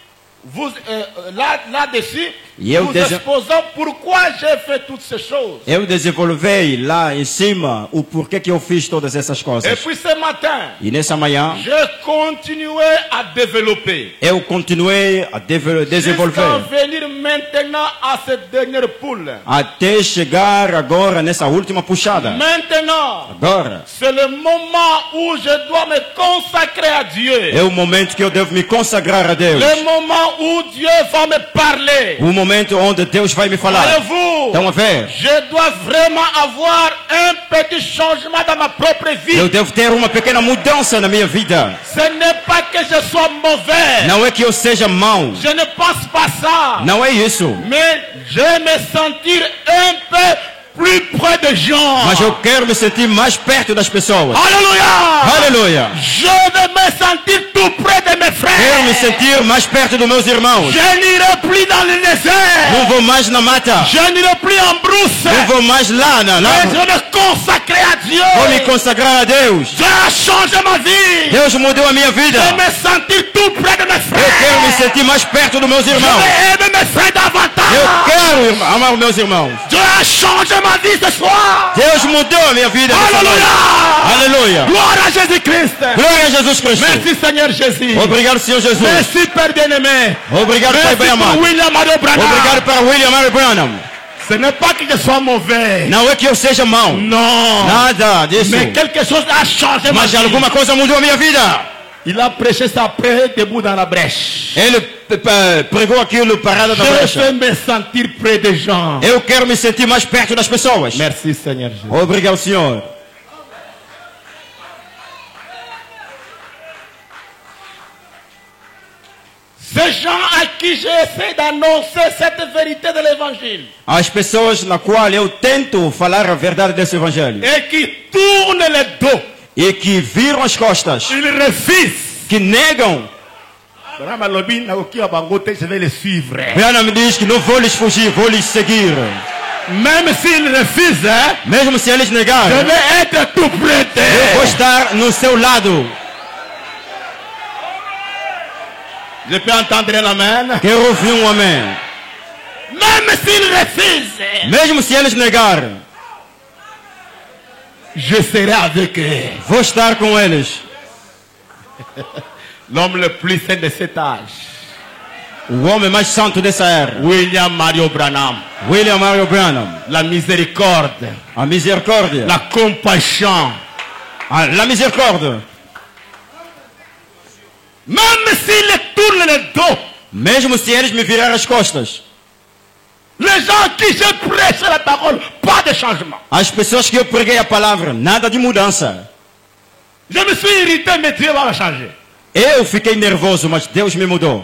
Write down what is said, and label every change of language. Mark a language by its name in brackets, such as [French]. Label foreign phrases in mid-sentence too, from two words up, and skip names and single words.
[Portuguese] E eu [French] vous exposant pourquoi j'ai fait toutes ces choses. [Portuguese] Eu desenvolvi lá em cima o porquê que eu fiz todas essas [French] Et [Portuguese] coisas. [French] puis ce matin, [Portuguese] E nessa manhã, [French] j'ai continué à développer. [Portuguese] eu continuei a desenvolver [French] Jusqu'à venir maintenant à cette dernière poule. [Portuguese] até chegar agora nessa última puxada. [French] Maintenant, [Portuguese] Agora [French] c'est le moment où je dois me consacrer à Dieu. [Portuguese] é o momento que eu devo me consagrar a Deus. [French] Le moment où Dieu va me parler. [Portuguese] O momento onde Deus vai me falar. [French] Voyez-vous, [Portuguese] Estão a ver? [French] je dois vraiment avoir un petit changement dans ma propre vie. [Portuguese] Eu devo ter uma pequena mudança na minha vida. [French] Ce n'est pas que je sois mauvais. [Portuguese] Não é que eu seja mau. [French] Je ne pense pas ça. [Portuguese] Não é isso. [French] Mais je me sentir un peu plus près des gens. [Portuguese] Mas eu quero me sentir mais perto das pessoas. [French] Alléluia. [Portuguese] Aleluia. [French] Je veux me sentir tout près de mes frères. [Portuguese] Quero me sentir mais perto dos meus irmãos. [French] Je n'irai plus dans le désert. [Portuguese] Não vou mais na mata. [French] Je n'irai plus en brousse. [Portuguese] Não vou mais lá na [French] Mais je vais me consacrer à Dieu. [Portuguese] Vou me consagrar a Deus. [French] Dieu a changé ma vie. [Portuguese] Deus mudou a minha vida. [French] Je vais me sentir tout près de mes frères. [Portuguese] Eu quero me sentir mais perto dos meus [French] Je [Portuguese] irmãos. [French] vais aimer mes frères davantage. [Portuguese] Eu quero amar os meus irmãos. [French] Dieu a changé ma vie ce soir. [Portuguese] Deus mudou a minha vida. nessa noite. Aleluia. [French] Gloire à Jésus-Christ. [Portuguese] Glória a Jesus Cristo. [French] Merci Seigneur Jésus. [Portuguese] Obrigado, Senhor Jesus. [French] Merci Père bien-aimé. [Portuguese] Obrigado, Pai [French] Merci [Portuguese] bem [French] pour [Portuguese] amado. [French] William Mario Branham. [Portuguese] Obrigado para William Mary Branham. [French] Ce n'est pas que je sois mauvais. [Portuguese] Não é que eu seja mau. [French] Non. [Portuguese] Nada disso. [French] Mais quelque chose a changé ma [Portuguese] Mas [French] vie. [Portuguese] alguma coisa mudou a minha vida. [French] Il a prêché ça après debout dans la brèche. [Portuguese] Ele pregou aquilo parado da [French] Je [Portuguese] brecha. [French] veux me sentir près des gens. [Portuguese] Eu quero me sentir mais perto das pessoas. [French] Merci Seigneur Jésus. [Portuguese] Obrigado, Senhor. [French] Ces gens à qui j'essaie d'annoncer cette vérité de l'évangile [Portuguese] As pessoas na qual eu tento falar a verdade desse evangelho [French] et qui tournent le dos, [Portuguese] e que viram as costas, [French] ils refusent. [Portuguese] que negam. [French] Je vais les suivre. [Portuguese] Branham diz que não vou lhes fugir, vou lhes seguir. [French] Même s'ils refusent, hein, [Portuguese] Mesmo se eles [French] je [Portuguese] negarem, [French] vais être tout près [Portuguese] eu vou [French] d'eux. [Portuguese] estar no seu lado. [French] Je peux entendre un amen. [Portuguese] Quero ouvir um amém. [French] Même s'ils refusent, [Portuguese] Mesmo se eles negarem, [French] je serai avec eux. [Portuguese] vou estar com eles. [French] L'homme le plus saint de cet âge, [Portuguese] O homem mais santo dessa era, [French] William Mario Branham. [Portuguese] William Mary Branham. [French] La miséricorde, [Portuguese] A misericórdia. [French] la compassion. [Portuguese] La misericórdia. [French] Même s'ils tournent le dos, [Portuguese] Mesmo se eles me virarem as costas, [French] Les gens qui j'ai prêché la parole, pas de changement. [Portuguese] As pessoas que eu preguei a palavra, nada de mudança. [French] Je me suis irrité, mais Dieu va me changer. [Portuguese] Eu fiquei nervoso, mas Deus me mudou.